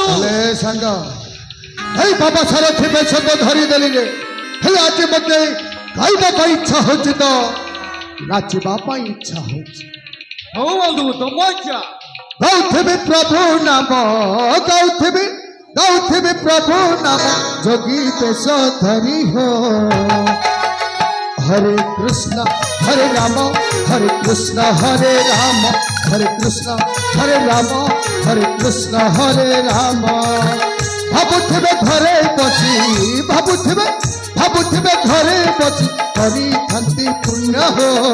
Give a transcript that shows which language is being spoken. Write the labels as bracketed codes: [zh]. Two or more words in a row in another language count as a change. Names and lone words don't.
[or] ହେଲେ ସାଙ୍ଗ ଏଇ ବାବା ସାରଥି ବେଶ ତ ଧରିଦେଲି ରେ, ହେଲେ ଆଜି ମତେ ଗାଇବା ପାଇଁ ଇଚ୍ଛା ହଉଛି ତ ନାଚିବା ପାଇଁ ଇଚ୍ଛା ହଉଛି। ହଉ ବନ୍ଧୁ ତମ ଇଚ୍ଛା। ଗାଉଥିବି ପ୍ରଭୁ ନାମ, ଗାଉଥିବି ଗାଉଥିବି ପ୍ରଭୁ ନାମ, ଯୋଗୀ ବେଶ ଧରି ହୋ। [sa] हरे कृष्ण हरे राम हरे कृष्ण हरे राम, हरे कृष्ण हरे राम हरे कृष्ण हरे राम। [or] ଭାବୁଥିବେ ଘରେ ବସି, ଭାବୁଥିବେ ଘରେ ବସି, କରି ଖାଣ୍ଟି ପୁଣ୍ୟ ହୋ।